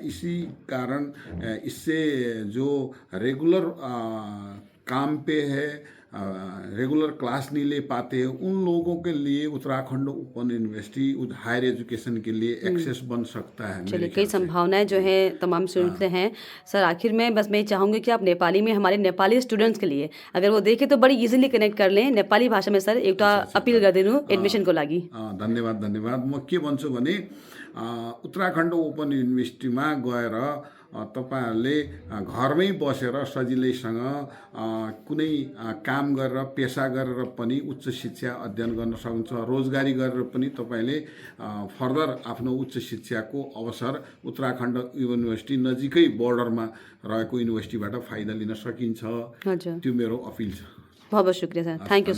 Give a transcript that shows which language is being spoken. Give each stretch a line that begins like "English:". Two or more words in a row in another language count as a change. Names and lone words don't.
Hindi: इसी कारण इससे जो रेगुलर काम पे है,
English: regular class
Hindi: नहीं ले पाते हैं, उन लोगों के लिए उत्तराखंड ओपन यूनिवर्सिटी
English: higher education
Hindi: के लिए एक्सेस बन सकता है। चलिए, कई संभावनाएं जो है तमाम स्टूडेंट्स हैं। सर, आखिर में बस मैं चाहूँगी कि आप नेपाली में हमारे नेपाली स्टूडेंट्स के लिए अगर वो देखें तो बड़ी
English: easily connect
Hindi: कर लें नेपाली भाषा में।
Nepali: सर, एक अपील कर दिनु एडमिशन को लागि। धन्यवाद। म के भन्छु भने उत्तराखण्ड ओपन युनिभर्सिटीमा गएर तपाईहरुले घरमै बसेर सजिलैसँग कुनै काम गरेर पेशा गरेर पनि उच्च शिक्षा अध्ययन गर्न सक्नुहुन्छ। रोजगारी गरेर पनि तपाईले फर्दर आफ्नो उच्च शिक्षाको अवसर उत्तराखण्ड युनिभर्सिटी नजिकै बर्डरमा रहेको युनिभर्सिटीबाट फाइदा लिन सकिन्छ। त्यो मेरो अपिल छ।
Hindi: बहुत बहुत शुक्रिया सर,
English: thank you.